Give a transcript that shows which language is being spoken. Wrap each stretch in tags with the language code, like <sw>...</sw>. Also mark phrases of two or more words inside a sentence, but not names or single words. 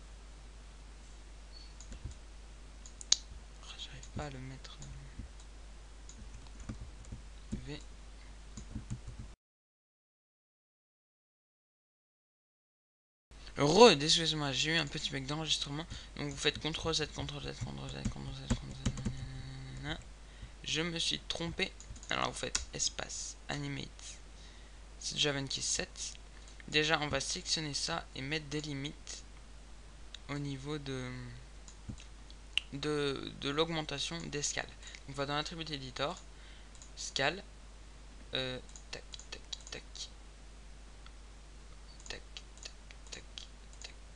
<fr>J'arrive pas à le mettre. V. Excusez-moi, j'ai eu un petit bug d'enregistrement. Donc vous faites CTRL Z, CTRL Z, CTRL Z, CTRL Z, CTRL Z. Je me suis trompé. Alors vous faites espace, animate. C'est JavaKey 7. Déjà, on va sélectionner ça et mettre des limites au niveau de l'augmentation d'escale. On va dans l'attribut editor, scale, tac, tac, tac, tac, tac, tac, tac.</fr>